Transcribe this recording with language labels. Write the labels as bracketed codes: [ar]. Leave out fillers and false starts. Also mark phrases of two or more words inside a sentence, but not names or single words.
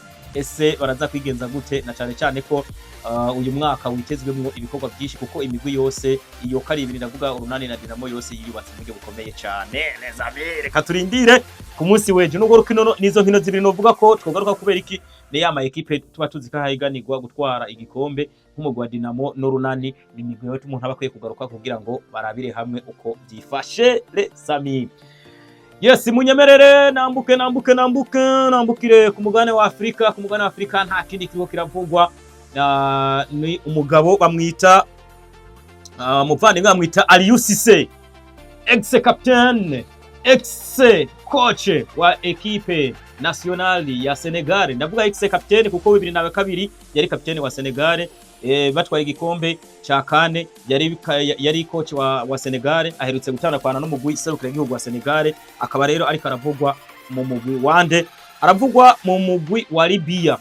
[rn] Ese baraza kwigenza gute, na cyane cyane ko uyu mwaka witezwemwo ibikorwa byinshi kuko imigwi yose iyo kari ibiri ndavuga Urunani na Dinamo yose yiyubatse mu buryo bukomeye cyane. Neza reka turindire ku munsi weje n'ubwo rukino nizo nkino zibiri novuga ko twogaruka kubera iki ne yama equipe tuba tuzi ko hayiganirwa gutwara igikombe nk'umugwi wa Dinamo n'Urunani. Ni imigwi yo umuntu abakwiye kugaruka kugira ngo barabire hamwe uko byifashe [fr] les amis. [rn] Yes, munyemerere nambukire ku mugane wa Afrika. Ku mugane wa Afrika nta kindi kigo kiravugwa, ni umugabo bamwita muvandimwe bamwita Aliou Cissé, [fr] ex-capitaine, ex-coach [rn] wa [fr] equipe nationale [rn] ya Senegal. Ndavuga ex-capitaine kuko 2002 yari capitaine wa Senegal, batwaye igikombe ca kane. Yari coach wa Senegal, aherutse gutandukana n'umugwi serukira igihugu wa Senegal. Akaba rero ariko aravugwa mu mugwi wande, aravugwa mu mugwi wa Libya.